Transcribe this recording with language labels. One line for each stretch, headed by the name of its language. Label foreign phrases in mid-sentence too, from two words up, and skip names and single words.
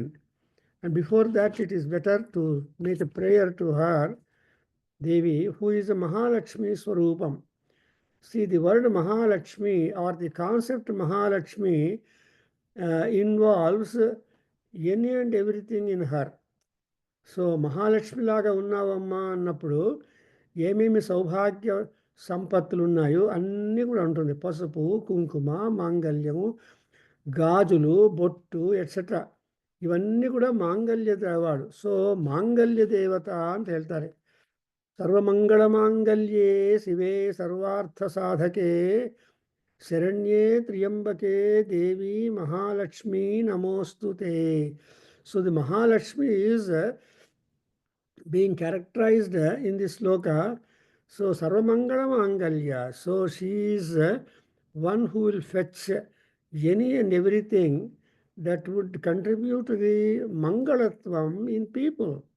English: And before that, it is better to make a prayer to her, Devi, who is a Mahalakshmi Swarupam. See, the word Mahalakshmi or the concept Mahalakshmi involves any and everything in her.
Telugu: So, మహాలక్ష్మి లాగ ఉన్నావమ్మా అన్నప్పుడు ఏమేమి సౌభాగ్య సంపత్తులు ఉన్నాయో అన్నీ కూడా ఉంటుంది. పసుపు, కుంకుమ, మాంగళ్యము, గాజులు, బొట్టు ఎట్సెట్రా, ఇవన్నీ కూడా మాంగళ్య దేవాడు. సో మాంగళ్య దేవత
Kannada: ಅಂತ ಹೇಳ್ತಾರೆ.
Sanskrit: ಸರ್ವಮಂಗಳ ಮಾಂಗಲ್ಯೇ ಶಿವೇ ಸರ್ವಾರ್ಥ ಸಾಧಕೆ ಶರಣ್ಯೇ ತ್ರ್ಯಂಬಕೆ ದೇವಿ ಮಹಾಲಕ್ಷ್ಮಿ ನಮೋಸ್ತುತೆ.
English: So the Mahalakshmi is being characterized in this sloka. So
Sanskrit: सर्वमङ्गल माङ्गल्य.
English: So she is one who will fetch any and everything that would contribute to the Mangalatvam in people.